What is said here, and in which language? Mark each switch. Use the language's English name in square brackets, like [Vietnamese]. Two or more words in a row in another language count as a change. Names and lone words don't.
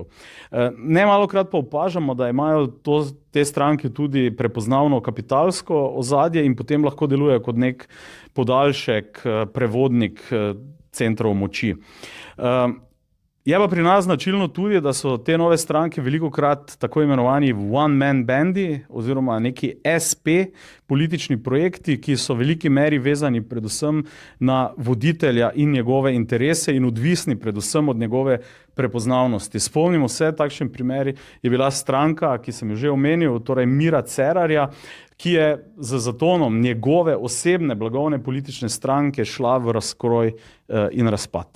[Slovenian] Nemalokrat pa opažamo, da imajo te stranke tudi prepoznavno kapitalsko ozadje in potem lahko delujejo kot nek podaljšek, prevodnik centrov moči. Je pa pri nas značilno tudi, da so te nove stranke velikokrat tako imenovani one-man bandi oziroma neki SP politični projekti, ki so v veliki meri vezani predvsem na voditelja in njegove interese in odvisni predvsem od njegove prepoznavnosti. Spomnimo se, takšen primer je bila stranka, ki sem jo že omenil, torej Mira Cerarja, ki je z zatonom njegove osebne blagovne politične stranke šla v razkroj in razpad.